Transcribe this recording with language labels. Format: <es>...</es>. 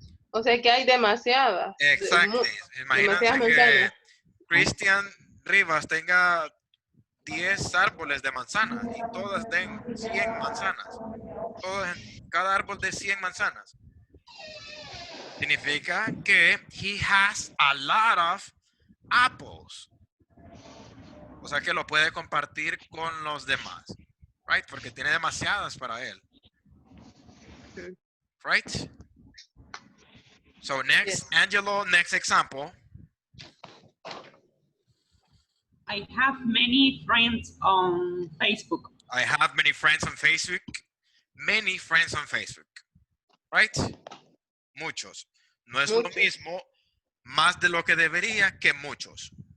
<es>O sea que hay demasiadas. Exacto. Imagínense Demasiadas que manzanas. Cristian Rivas tenga 10 árboles de manzanas y todas den 100 manzanas. Cada árbol de 100 manzanas. Significa que</es> <en>he has a lot of apples.</en> <es>O sea que lo puede compartir con los demás. Right? Porque tiene demasiadas para él.</es> <en>Right? So next, Angelo, next example. I have many friends on Facebook. I have many friends on Facebook. Many friends on Facebook. Right? Muchos.</en> <es>No es lo mismo más de lo que debería que muchos.</es>